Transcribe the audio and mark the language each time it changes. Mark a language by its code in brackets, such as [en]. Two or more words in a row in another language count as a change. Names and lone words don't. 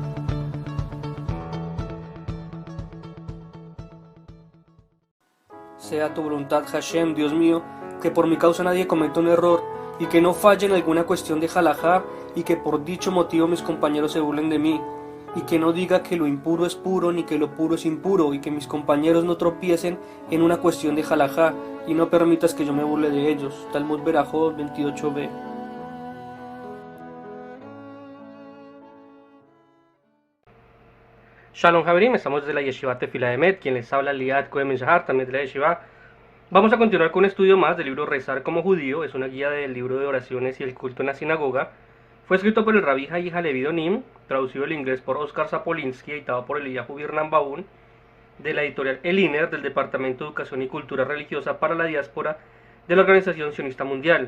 [es] Sea tu voluntad, Hashem, Dios mío, que por mi causa nadie cometa un error y que no falle en alguna cuestión de halajá y que por dicho motivo mis compañeros se burlen de mí y que no diga que lo impuro es puro ni que lo puro es impuro y que mis compañeros no tropiecen en una cuestión de halajá y no permitas que yo me burle de ellos. Talmud Berajot 28b. [he] Shalom Javerim, [es] estamos desde la Yeshiva Tefilá de Met, quien les habla Liat Cohen Ben-Shahar, también de la Yeshiva. Vamos a continuar con un estudio más del libro Rezar como judío, es una guía del libro de oraciones y el culto en la sinagoga. Fue escrito por el Rabbi Hayi Halevi Donim, traducido al inglés por Oscar Sapolinsky, editado por Eliyahu Birnbaum, de la editorial Eliner, del Departamento de Educación y Cultura Religiosa para la Diáspora de la Organización Sionista Mundial.